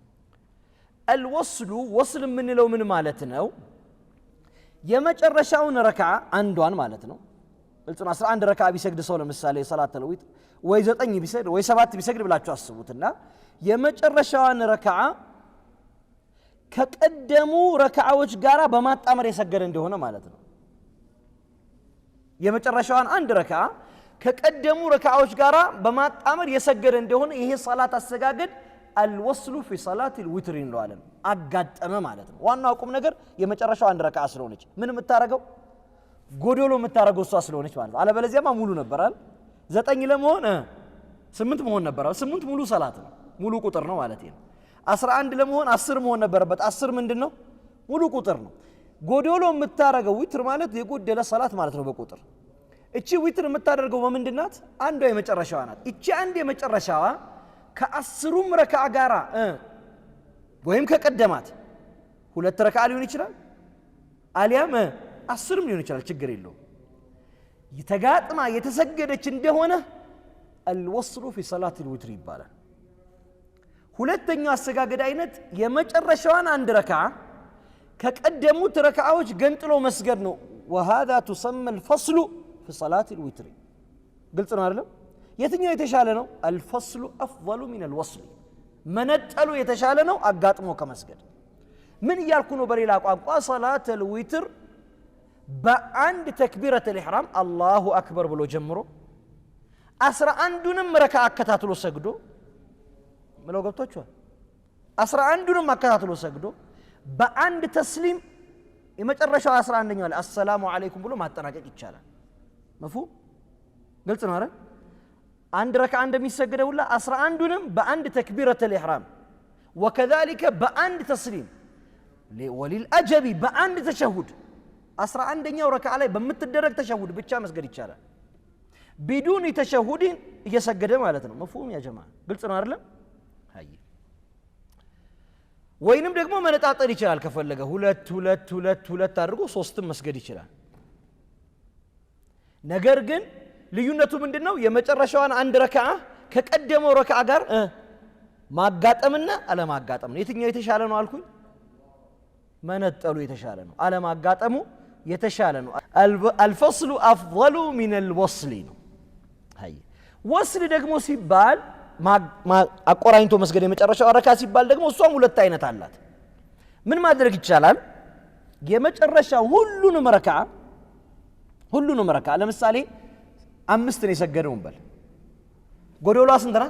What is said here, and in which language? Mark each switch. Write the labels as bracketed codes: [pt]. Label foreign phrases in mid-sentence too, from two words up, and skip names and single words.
[am] الوصل ምንለው ምን ማለት ነው የመጨረሻውን ረካዓ አንዷን ማለት ነው እልጥና 11 ረካዓ ቢሰግድ ሰው ለምሳሌ ሶላት الوتر ወይ 9 ቢሰግድ ወይ 7 ቢሰግድ ብላችሁ አስቡትና የመጨረሻዋን ረካዓ ከቀደሙ ረካዓዎች ጋራ በማጣመር የሰገደ እንደሆነ ማለት ነው የመጨረሻዋን አንድ ረካዓ ከቀደሙ ረካዓዎች ጋራ በማጣመር የሰገደ እንደሆነ ይሄ ሶላት አሰጋገድ [ar] الوصل في صلاه الوتر [am] እንለዋለን አጋጠመ ማለት ነው ዋናው ቁም ነገር የመጨረሻው አንድ ረካዓ ስለሆነች ምን የምታረገው ጎዶሎ የምታረገው እሷ ስለሆነች ማለት ነው አለበለዚያማ ሙሉ ነበራል 9 ለመሆን 8 መሆን ነበር 8 ሙሉ ሶላት ነው ሙሉ ቁጥር ነው ማለት ነው 11 ለመሆን 10 መሆን ነበርበት 10 ምንድነው ሙሉ ቁጥር ነው ጎዶሎ የምታረገው ዊትር ማለት የጎደለ ሶላት ማለት ነው በቁጥር እቺ ዊትር የምታደርገው በምንድናት አንዷ የመጨረሻዋ ናት እቺ አንድ የመጨረሻዋ ከ10ም ረካዓ ጋራ ወይም ከቀደማት ሁለት ረካዓ ሊሆን ይችላል አሊያም 10ም ሊሆን ይችላል ችግር የለው የተጋጥማ የተሰገደች እንደሆነ [ar] الوصل في صلاه الوتر [am] ይባላል ሁለተኛው አሰጋገድ አይነት የመጨረሻዋን አንድ ረካዓ ከቀደሙት ረካዓዎች ገንጥሎ መስገድ ነው [ar] وهذا تسمى الفصل في صلاه الوتر [am] ግልጽ ነው አይደል የትኛው የተሻለ ነው [ar] الفصل افضل من الوصل [am] መነጠሉ የተሻለ ነው አጋጥሞ ከመስገድ ምን ይያልኩ ነው በሌላ ቋንቋ [ar] صلاه الوتر [am] በአንድ ተክቢረተ [ar] الإحرام الله اكبر [am] ብሎ ጀምሮ 11ንም ረካዓ አከታትሎ ሰግዶ ምለው ገብቷችኋል 11ንም አከታትሎ ሰግዶ በአንድ ተስሊም የመጨረሻው 11ኛው ላይ [ar] السلام عليكم [am] ብሎ ማጠናቀቅ ይቻላል مفهوم ግልጽ ነው አይደል አንድ ረካዓ እንደሚሰገደው ሁላ 11ንም በአንድ ተክቢረተ [ar] الإحرام وكذلك [am] በአንድ ተስሊም وللأجب በአንድ ተሸሁድ 11ኛው ረካዓ ላይ በመትደረግ ተሸሁድ ብቻ መስገድ ይቻላል [ar] بدون تشهد [am] እየሰገደ ማለት ነው [ar] مفهوم يا جماعه [am] ግልጽ ነው አይደል አይ ወይንም ደግሞ መነጣጠል ይችላል ከፈለገ ሁለት አድርጎ ሶስትም መስገድ ይችላል ነገር ግን ልዩነቱ ምንድነው የመጨረሻዋን አንድ ረካዓ ከቀደመው ረካዓ ጋር ማጋጠምና አለማጋጠም ነው የትኛው የተሻለ ነው አልኩኝ መነጠሉ የተሻለ ነው አለማጋጠሙ የተሻለ ነው [ar] الفصل افضل من الوصل [am] ነው አይ ወስል ደግሞ ሲባል አቆራኝቶ መስገድ የመጨረሻው ረካዓ ሲባል ደግሞ እሷም ሁለት አይነት አላት ምን ማድረግ ይቻላል? የመጨረሻው ሁሉንም ረካዓ ለምሳሌ 5 ነው የሰገደው እንበል። ጎዶሏ ስንት ናት?